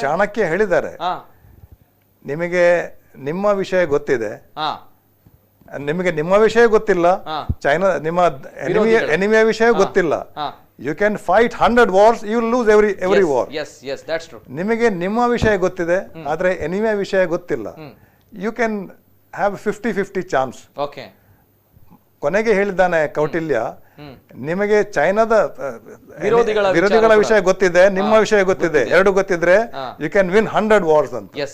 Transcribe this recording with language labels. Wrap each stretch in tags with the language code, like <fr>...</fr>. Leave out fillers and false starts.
<kn>ಚಾಣಕ್ಯ ಹೇಳಿದ್ದಾರೆ, ನಿಮಗೆ ನಿಮ್ಮ ವಿಷಯ ಗೊತ್ತಿದೆ, ನಿಮಗೆ ನಿಮ್ಮ ವಿಷಯ ಗೊತ್ತಿಲ್ಲ, ಚೈನಾ ನಿಮ್ಮ ಎನಿಮಿಯ ವಿಷಯ ಗೊತ್ತಿಲ್ಲ.</kn> <en>You can fight 100 wars, you will lose every war. Yes, that's true.</en> <kn>ನಿಮಗೆ ನಿಮ್ಮ ವಿಷಯ ಗೊತ್ತಿದೆ, ಆದ್ರೆ ಎನಿಮಿಯ ವಿಷಯ ಗೊತ್ತಿಲ್ಲ.</kn> <en>You can have 50-50 chance.</en> <kn>ಕೊನೆಗೆ ಹೇಳಿದ್ದಾನೆ ಕೌಟಿಲ್ಯ, ನಿಮಗೆ ಚೈನಾದ ವಿರೋಧಿಗಳ ವಿಷಯ ಗೊತ್ತಿದೆ, ನಿಮ್ಮ ವಿಷಯ ಗೊತ್ತಿದೆ, ಎರಡು ಗೊತ್ತಿದ್ರೆ</kn> <en>you can win 100 wars</en> <kn>ಅಂತ.</kn>